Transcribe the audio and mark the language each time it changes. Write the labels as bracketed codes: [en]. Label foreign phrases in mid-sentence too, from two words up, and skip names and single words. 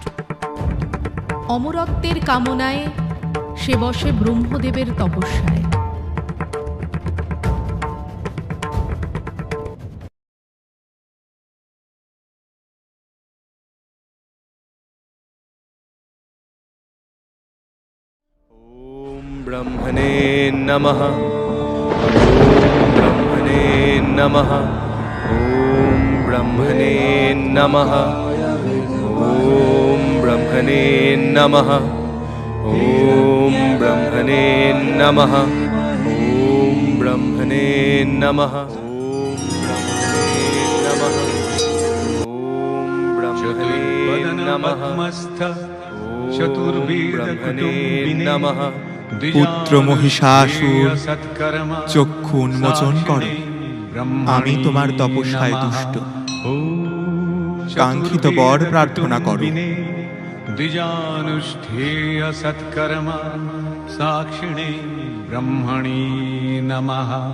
[bn] অমরত্বের কামনায় সে বসে ব্রহ্মদেবের তপস্যায়। [sa] ওম ব্রহ্মণে নমঃ। ওম ব্রহ্মণে নমঃ। ওম ব্রহ্মণে নমঃ। ওম ব্রহ্মণে নমঃ। ওম ব্রহ্মণে নমঃ। ওম ব্রহ্মণে নমঃ। ওম ব্রহ্মণে নমঃ। নমঃ। [bn] পুত্র মহিষাসুর, চক্ষু উন্মোচন করো। আমি তোমার তপস্যায় তুষ্ট। কাঙ্ক্ষিত বর প্রার্থনা করো। [sa] দ্বিজানুষ্ঠেয় সৎকর্মা সাক্ষিণে ব্রহ্মণি নমঃ।